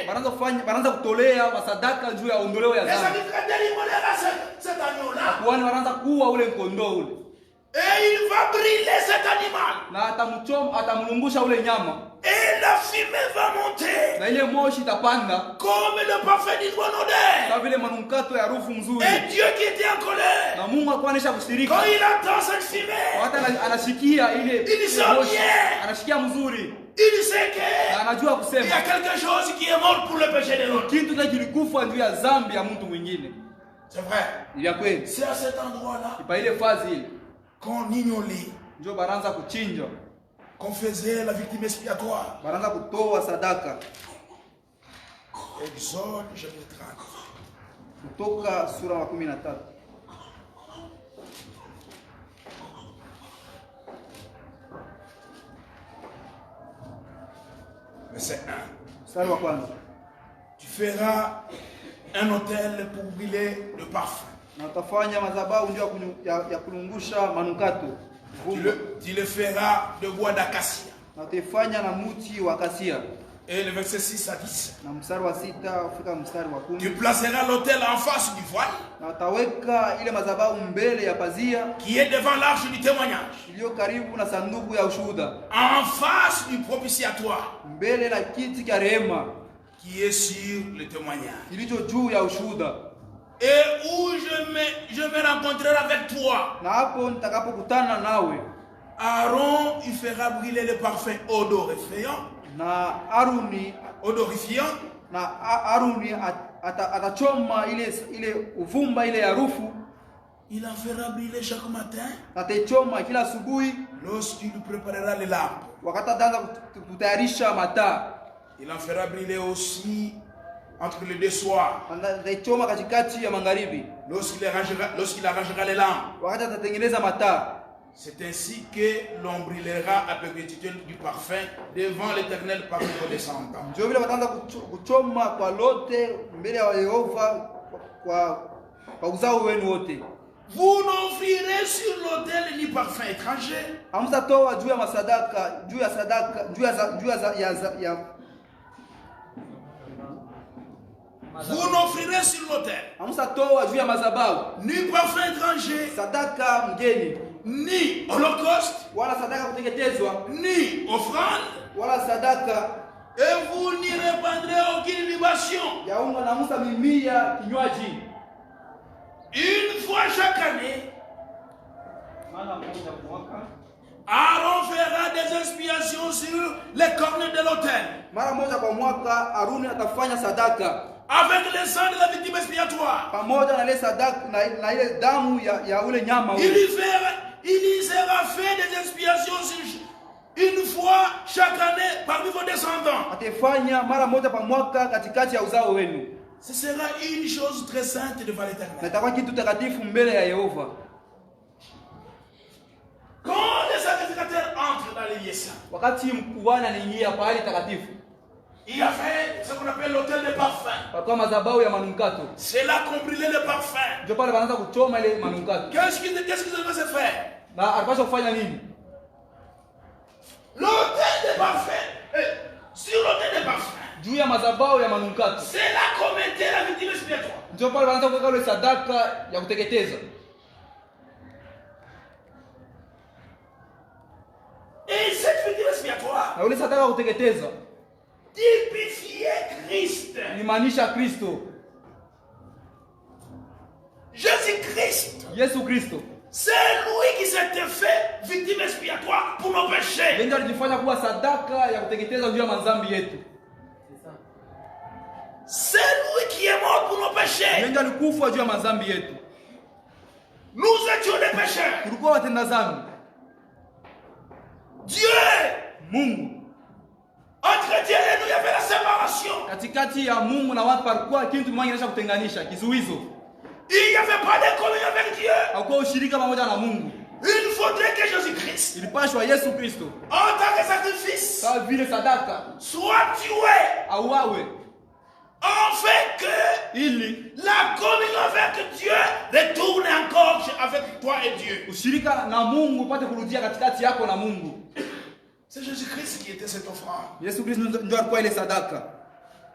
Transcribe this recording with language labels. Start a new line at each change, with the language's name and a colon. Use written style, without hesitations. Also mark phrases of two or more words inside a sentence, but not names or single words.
Swahili: Baranza kutolea masadaka juu ya ondoleo ya Les dhambi.
French: sacrificateurs immolèrent cet agneau-là.
Swahili: Kwani wanaanza kuua ule kondoo ule.
French: Et il va brûler cet animal.
Swahili: Na atamlungusha ule nyama.
French: Et la fumée va monter.
Swahili: Na ile moshi itapanda
French: Comme le parfum d'une bonne odeur.
Swahili: kama vile manukato ya harufu nzuri.
French: Et Dieu qui était en colère.
Swahili: Na Mungu alikuwa anaisha kushirika.
French: Quand il entend cette fumée,
Swahili: Hata anashikia ile moshi. Anashikia mzuri.
French: il sait que
Swahili: Na anajua
French: il y a kusema quelque chose qui est mort pour le péché de l'autre.
Swahili: kitu kile kilikufa juu ya dhambi ya mtu mwingine.
French: C'est vrai.
Swahili: Ni vya kweli.
French: C'est à cet endroit-là
Swahili: Ipa ile fazi ile
French: qu'on ignolait,
Swahili: ndio baranza kuchinja.
French: qu'on faisait la victime expiatoire.
Swahili: Baranza kutoa sadaka.
French: Exode chapitre 30.
Swahili: Kutoka sura ya 13.
French: Verset 1.
Swahili: Mstari wa kwanza.
French: Tu feras un autel pour brûler le parfum.
Swahili: Na utafanya madhabahu ndio ya kulungusha manukato.
French: Tu le feras de bois d'acacia.
Swahili: Na utafanya na muti wa kasia.
French: Et le verset 6 à 10.
Swahili: Na mstari wa 6 ufika mstari wa 10.
French: Tu placeras l'autel en face du voile.
Swahili: Na utaweka ile madhabahu mbele ya pazia
French: qui est devant l'arche du témoignage.
Swahili: iliyo karibu na sanduku ya ushuhuda.
French: En face du propitiatoire.
Swahili: Mbele na kiti cha rehema
French: qui est sur le témoignage.
Swahili: kilicho juu ya ushuhuda.
French: Et où je me rencontrerai avec toi.
Swahili: Na hapo nitakapokutana nawe,
French: Aaron il fera brûler le parfum odorifiant.
Swahili: Na Aruni atachoma ile uvumba ile harufu.
French: Il en fera brûler chaque matin.
Swahili: Atachoma kila asubuhi.
French: Lorsqu'il préparera les lampes.
Swahili: Wakati ataanza kutayarisha mataa.
French: Il en fera brûler aussi entre les deux soirs.
Swahili: Atachoma katikati ya magharibi.
French: Lorsqu'il arrangera les lampes.
Swahili: Wakati atatengeneza mataa.
French: C'est ainsi que l'on brûlera à perpétuité du parfum devant l'Éternel parmi vos descendants.
Swahili: Ndio vile wataanza kuchoma kwa lote mbele ya Yehova kwa uzao wenu wote.
French: Vous n'offrirez sur l'autel ni parfum étranger.
Swahili: Hamtatoa juu ya masadaka, juu ya sadaka,
French: Vous n'offrirez sur l'autel.
Swahili: Hamtatoa juu ya madhabahu
French: ni parfum étranger,
Swahili: sadaka mgeni,
French: ni holocauste,
Swahili: wala sadaka kuteketezwa,
French: ni offrande,
Swahili: wala sadaka.
French: Et vous n'y répandrez aucune libation.
Swahili: Ya unga na Musa mimia kinywaji.
French: Une fois chaque année, Aaron fera des expiations sur les cornes de l'autel.
Swahili: Mara moja kwa mwaka Aruni atafanya sadaka
French: avec le sang de la victime expiatoire.
Swahili: Pamoja na ile sadaka na ile damu ya ule nyama ule.
French: Il y sera fait des expiations une fois chaque année parmi vos descendants.
Swahili: Atafanya mara moja kwa mwaka katikati ya uzao wenu.
French: Ce sera une chose très sainte devant l'Éternel.
Swahili: Natakuwa kitu takatifu mbele ya Yehova.
French: Quand les sacrificateurs entrent dans les lieux saints,
Swahili: wakati mkuhani anaingia pale takatifu,
French: il y avait ce qu'on appelle l'autel de parfum.
Swahili: Kwa madhabahu ya manukato.
French: C'est là qu'on brûlait le parfum.
Swahili: Ndio pale wanaanza kuchoma ile manukato.
French: Qu'est-ce qu'ils devaient faire?
Swahili: Na alipaswa kufanya nini?
French: L'autel de parfum. Sur l'autel de parfum.
Swahili: Juu ya madhabahu ya manukato.
French: C'est là qu'on mettait la victime expiatoire.
Swahili: Ndio pale wanaanza kuweka ile sadaka ya kuteketeza.
French: Et cette victime expiatoire,
Swahili: na ile sadaka ya kuteketeza
French: typifiait Christ.
Swahili: Imaanisha Kristo. Jésus-Christ. Yesu Kristo.
French: C'est lui qui s'était fait victime expiatoire pour nos péchés.
Swahili: Ndio alijifanya kuwa sadaka ya kuteketeza juu ya madhambi yetu.
French: C'est lui qui est mort pour nos péchés.
Swahili: Ndio alikufa juu ya madhambi yetu.
French: Nous étions des pécheurs.
Swahili: Tulikuwa watenda dhambi. Dieu, Mungu,
French: entre Dieu et nous, il y avait la séparation.
Swahili: Katikati ya Mungu na watu palikuwa kitu kimoja kinaweza kutenganisha, kizuizo.
French: Il n'y avait pas de communion avec Dieu.
Swahili: Hakuwa ushirika pamoja na Mungu.
French: Il faudrait que Jésus-Christ,
Swahili: ilipashwa Yesu Kristo,
French: en tant que sacrifice,
Swahili: kama vile sadaka,
French: soit tué,
Swahili: auawe,
French: afin que ili la communion avec Dieu retourne encore avec toi et Dieu.
Swahili: ushirika na Mungu upate kurudia katikati yako na Mungu.
French: C'est Jésus-Christ qui était cette offrande.
Swahili: Yesu Kristo ndio alikuwa ile sadaka.